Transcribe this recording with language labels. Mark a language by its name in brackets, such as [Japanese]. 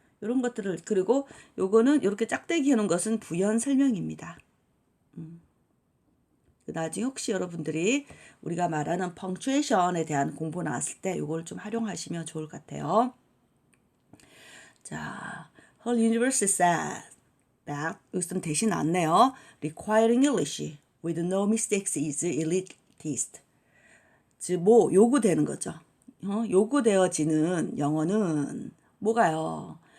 [Korean] 이런 것들을 그리고 요거는 이렇게 짝대기 해놓은 것은 부연 설명입니다. 나중에 혹시 여러분들이 우리가 말하는 punctuation에 대한 공부 나왔을 때 이걸 좀 활용하시면 좋을 것 같아요. 자, Hull University [English] said that [Korean] 여기서는 대신 나왔네요. [English] Requiring English with no mistakes is elitist. [Korean] 즉, 뭐 요구되는 거죠. 요구되어지는 영어는 뭐가요?